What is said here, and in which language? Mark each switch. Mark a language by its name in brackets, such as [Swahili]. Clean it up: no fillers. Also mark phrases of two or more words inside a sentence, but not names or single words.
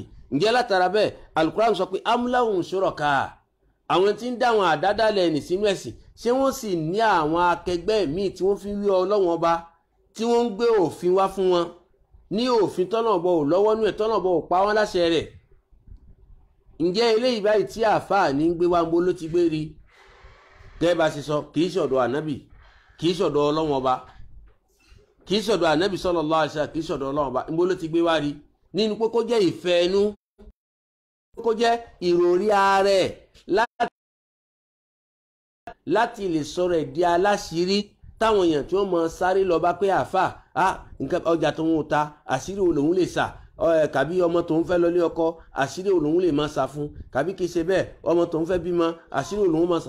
[Yoruba] ǹjẹ́ látara bẹ́ẹ̀ alukuran sọ pé [Arabic] أم لهم شركاء, [Yoruba] àwọn tí ń dá àwọn àdádálẹ̀ ẹni sínú ẹ̀sìn ṣé wọ́n sì ní àwọn akẹgbẹ́ míì tí wọ́n fi wí Ọlọ́run ọba, tí wọ́n ń gbé òfin wá fún wọn ní òfin tọ́nà bọ̀ ò lọ́wọ́ nú ẹ̀, tọ́nà bọ̀ ò pa wọ́n láṣẹ rẹ̀. ǹjẹ́ eléyìí báyìí tí àáfàá ní ń gbé wá ń bó ló ti gbé rí? gẹ́gẹ́ bá ṣe sọ, kì í ṣọ̀dọ̀ ànábì, kì í ṣọ̀dọ̀ Ọlọ́run ọba, kì í ṣọ̀dọ̀ ànábì [Arabic] صلى الله عليه وسلم, [Yoruba] kì í ṣọ̀dọ̀ Ọlọ́run ọba. ń bó ló ti gbé wá rí? nínú pé kó jẹ́ ìfẹ́ ẹnu, kó jẹ́ ìròrí ààrẹ láti lè sọ̀rọ̀ ẹ̀ di aláṣírí táwọn èèyàn tí wọ́n mọ sáré lọ bá pé àáfà nǹkan ọjà tó ń ta àṣírí òun lè sà, kàbí ọmọ tó ń fẹ́ lọ lé ọkọ àṣírí òun lè máa sà fún, kàbí kì í ṣe bẹ́ẹ̀ ọmọ tó ń fẹ́ bímọ àṣírí òun máa sà.